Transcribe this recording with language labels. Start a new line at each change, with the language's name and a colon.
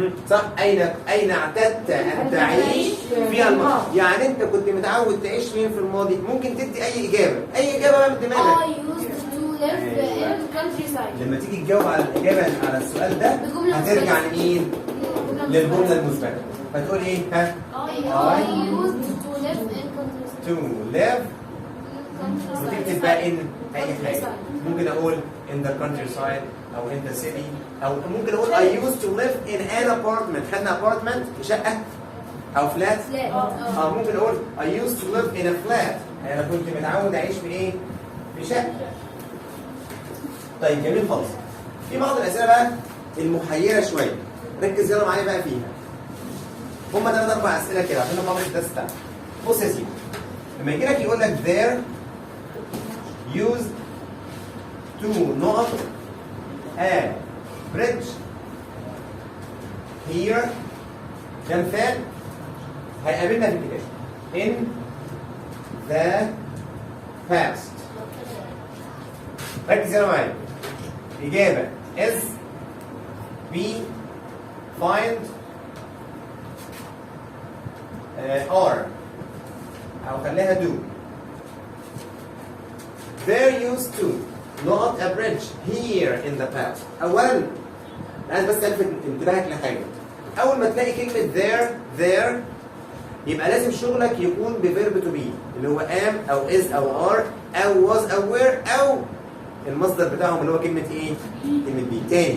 Arabic: صح. أين اعتدت أن تعيش فيها الماضي؟ يعني أنت كنت متعود تعيش فين في الماضي؟ ممكن تدي أي إجابة، أي إجابة بقى من دماغك.
English: I used to live in countryside.
Arabic: لما تيجي تجاوب على الإجابة على السؤال ده هترجع لمين؟ للجملة المثبتة. فتقول إيه؟ ها؟
English: I used to live in countryside. to live
Arabic: وتكتب بقى in أي حاجة. ممكن أقول
English: in the countryside أو in the city أو ممكن أقول I used to live in an apartment.
Arabic: خدنا apartment شقة أو flat. ممكن أقول
English: I used to live in a flat.
Arabic: أنا كنت متعود أعيش في إيه؟ في شقة. طيب جميل خالص. في بعض الأسئلة بقى المحيرة شوية. ركز يلا معايا بقى فيها. هما 3 4 أسئلة كده عشان نخلص الدرس بتاعنا. بص يا سيدي. لما يجي لك يقول لك
English: there used to
Arabic: نقط
English: a bridge here.
Arabic: ده مثال هيقابلنا في الكتاب.
English: in the past.
Arabic: ركز يلا معايا. الإجابة
English: is be find are
Arabic: أو خليها do.
English: There used to not a bridge here in the past.
Arabic: أولاً عايز بس ألفت انتباهك لحاجة. أول ما تلاقي كلمة there يبقى لازم شغلك يكون بفيرب to be اللي هو am أو is أو are أو was أو were أو المصدر بتاعهم اللي هو كلمة إيه؟ كلمة be.